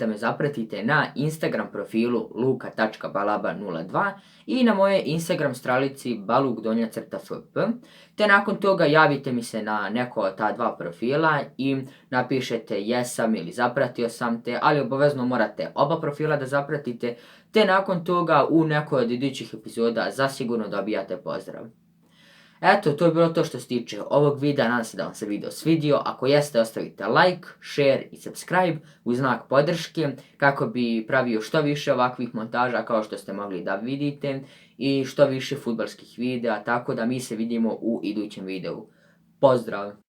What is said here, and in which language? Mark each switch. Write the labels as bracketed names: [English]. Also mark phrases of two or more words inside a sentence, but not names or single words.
[Bosnian] me zapratite na Instagram profilu luka.balaba02 i na moje Instagram stranici baluk_fp, te nakon toga javite mi se na neko od ta 2 profila i napišete jesam ili zapratio sam te, ali obavezno morate oba profila da zapratite, te nakon toga u nekoj od idućih epizoda zasigurno dobijate pozdrav. Eto, to je bilo to što se tiče ovog videa, nadam se da vam se video svidio. Ako jeste, ostavite like, share i subscribe u znak podrške kako bi pravio što više ovakvih montaža kao što ste mogli da vidite i što više fudbalskih videa, tako da mi se vidimo u idućem videu. Pozdrav!